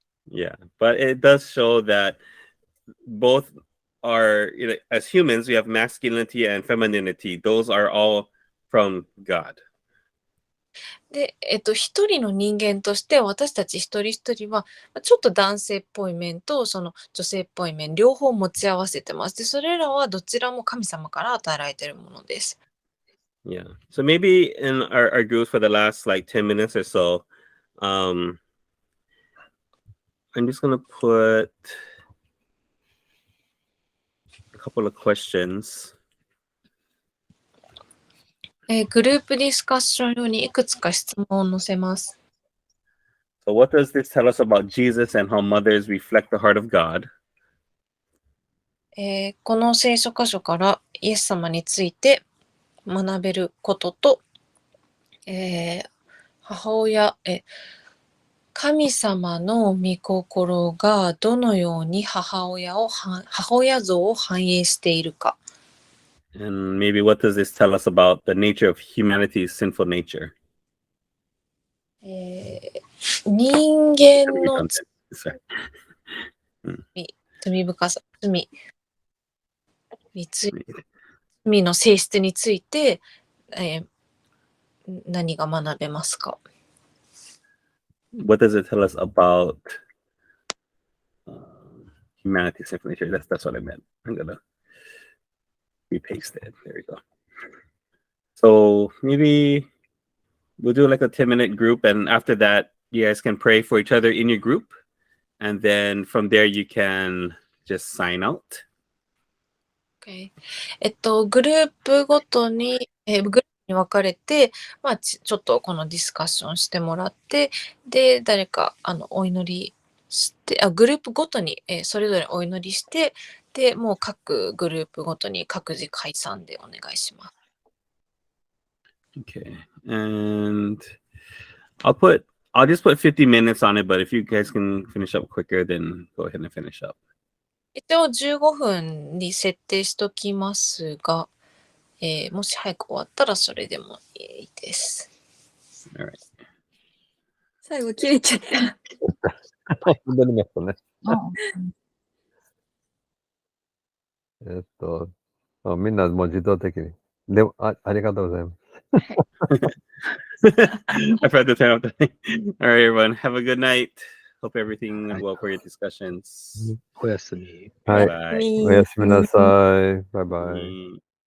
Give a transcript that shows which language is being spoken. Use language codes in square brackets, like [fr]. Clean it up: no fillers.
[en] Yeah, but it does show that both are, as humans, we have masculinity and femininity. Those are all from God. [ja] で、一人の人間として私たち一人一人はちょっと男性っぽい面とその女性っぽい面両方持ち合わせてます。で、それらはどちらも神様から与えられているものです。 [en] Yeah. So maybe in our groups for the last like 10 minutes or so, I'm just going to put a couple of questions. [ja] グループディスカッション用にいくつか質問を載せます。 [en] So what does this tell us about Jesus and how mothers reflect the heart of God? [ja] この聖書箇所からイエス様について学べることと、母親、神様の御心がどのように母親像を反映しているか。 [en] And maybe what does this tell us about the nature of humanity's sinful nature? [ja] 人間の [en] Sorry. [ja] 罪深さ、罪の性質について、何が学べますか？ [en] What does it tell us about humanity's sinful nature? That's what I meant. I'm gonna repaste it. There we go. So maybe we'll do like a 10-minute group, and after that, you guys can pray for each other in your group, and then from there you can just sign out. Okay. [ja] グループごとに、グループに分かれて、ちょっとこのディスカッションしてもらって、で、誰かお祈りして、グループごとに、それぞれお祈りして、で、もう各グループごとに各自解散でお願いします。 [en] Okay, and I'll just put 50 minutes on it, but if you guys can finish up quicker, then go ahead and finish up. [ja] 一応15分に設定しときますが、もし早く終わったらそれでもいいです。 [en] All right. [ja] 最後切れちゃった。戻りましたね。みんなもう自動的に。でも、ありがとうございます。 [en] I forgot to turn off the thing. All right, everyone. Have a good night. Hope everything went well for your discussions. [ja] おやすみ。はい。 [en] Bye. [ja] おやすみなさい。バイバイ。